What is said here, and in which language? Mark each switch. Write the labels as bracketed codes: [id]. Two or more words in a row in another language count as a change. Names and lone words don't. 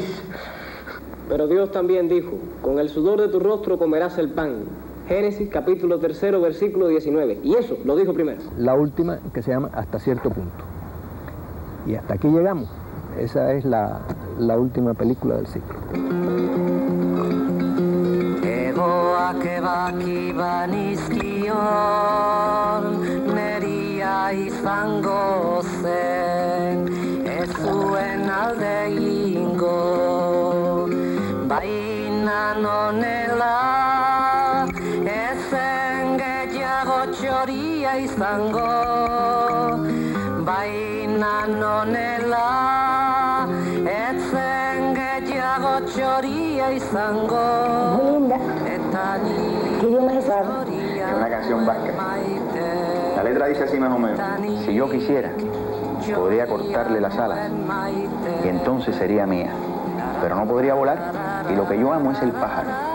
[es] Pero Dios también dijo, con el sudor de tu rostro comerás el pan. Génesis, capítulo 3, versículo 19. Y eso lo dijo primero. La última, que se llama Hasta Cierto Punto. Y hasta aquí llegamos. Esa es la última película del ciclo. [eu] Izango zen ez zuen alde egingo, baina nonela ezen gehiago txoria izango, baina nonela ezen gehiago txoria izango. [es] Muy linda. ¿Qué idioma es esa? Es una canción vasca. La letra dice así más o menos: si yo quisiera, podría cortarle las alas y entonces sería mía, pero no podría volar y lo que yo amo es el pájaro.